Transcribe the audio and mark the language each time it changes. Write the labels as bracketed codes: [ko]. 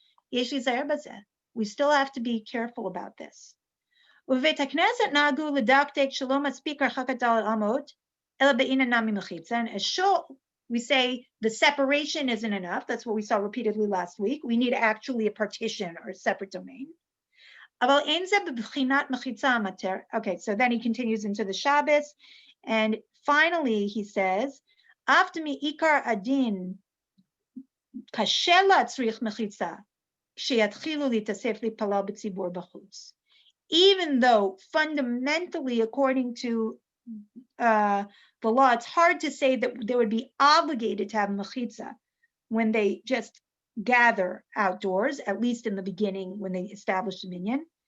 [en] We still have to be careful about this. [he] ובבית הכנסת נהגו לדקדק שלא מספיק הרחקת דלת אמות, אלא בעינן נמי מחיצה. [en] And as shul, we say the separation isn't enough. That's what we saw repeatedly last week. We need actually a partition or a separate domain. [he] אבל אין זה בבחינת מחיצה המטר. [en] Okay, so then he continues into the Shabbos, and finally he says, [he] אף מעיקר הדין קשה להצריך מחיצה, כשיתחילו להתאסף להתפלל בציבור בחוץ. [en] Even though fundamentally, according to the law, it's hard to say that they would be obligated to have mechitza when they just gather outdoors, at least in the beginning when they establish the minyan.